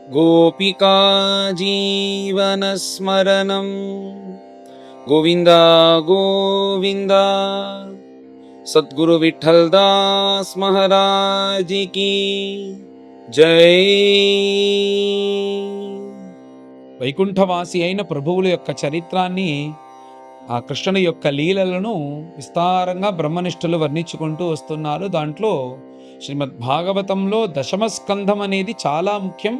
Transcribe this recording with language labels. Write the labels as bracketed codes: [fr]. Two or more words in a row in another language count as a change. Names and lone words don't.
[sa] गोपिका जीवनस्मरणं गोविन्द गोविन्द। [hi] सद्गुरु विठ्ठल दास महाराज की जय। [te] వైకుంఠవాసి అయిన ప్రభువుల యొక్క చరిత్రాన్ని, ఆ కృష్ణుని యొక్క లీలలను విస్తారంగా బ్రహ్మనిష్ఠులు వర్ణించుకుంటూ వస్తున్నారు. దాంట్లో శ్రీమద్ భాగవతంలో దశమస్కంధం అనేది చాలా ముఖ్యం.